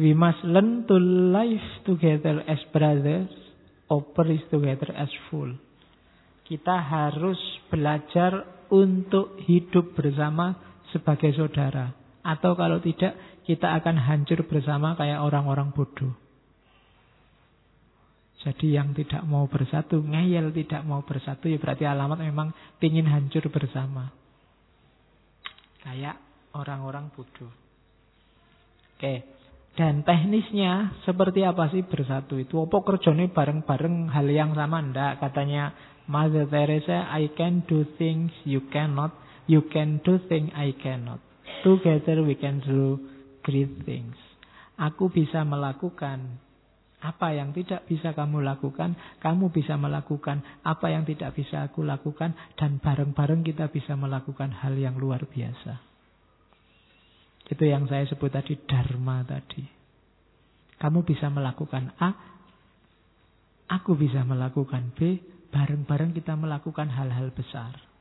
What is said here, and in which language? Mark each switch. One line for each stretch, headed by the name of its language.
English: We must learn to live together as brothers. Operate together as full.
Indonesian: Kita harus belajar untuk hidup bersama sebagai saudara. Atau kalau tidak, kita akan hancur bersama kayak orang-orang bodoh. Jadi yang tidak mau bersatu, ngeyel tidak mau bersatu, ya berarti alamat memang ingin hancur bersama. Kayak orang-orang bodoh. Oke. Dan teknisnya seperti apa sih bersatu itu? Apa kerjanya bareng-bareng hal yang sama? Enggak, katanya
English: Mother Teresa, I can do things you cannot. You can do things I cannot. Together we can do great things.
Indonesian: Aku bisa melakukan apa yang tidak bisa kamu lakukan. Kamu bisa melakukan apa yang tidak bisa aku lakukan. Dan bareng-bareng kita bisa melakukan hal yang luar biasa. Itu yang saya sebut tadi, dharma tadi. Kamu bisa melakukan A, aku bisa melakukan B, bareng-bareng kita melakukan hal-hal besar.